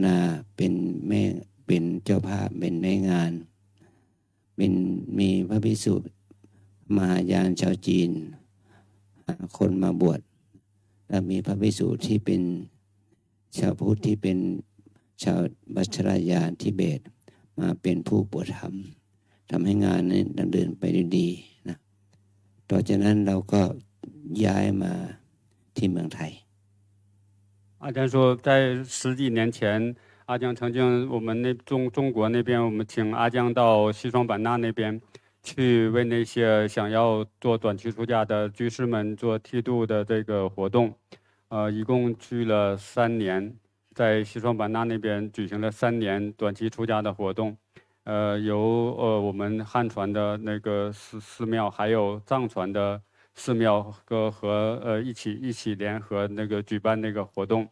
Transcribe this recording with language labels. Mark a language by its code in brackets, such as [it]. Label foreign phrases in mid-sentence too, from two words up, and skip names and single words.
[th] นาเป็นเจ้าภาพเป็นแม่งานมีพระภิกษุมหายานชาวจีนคนมาบวชและมีพระภิกษุที่เป็นชาวพุทธที่เป็นชาวบัชรยานทิเบตมาเป็นผู้บวชธรรมทำให้งานนี้ดำเนินไปได้ดีนะต่อจากนั้นเราก็ย้ายมาที่เมืองไทย [zh] 阿江说，在10几年前，阿江曾经我们中国那边，我们请阿江到西双版纳那边去为那些想要做短期出家的居士们做剃度的这个活动，一共去了3年，在西双版纳那边举行了3年短期出家的活动，由我们汉传的那个寺庙，还有藏传的寺庙和一起联合那个举办那个活动。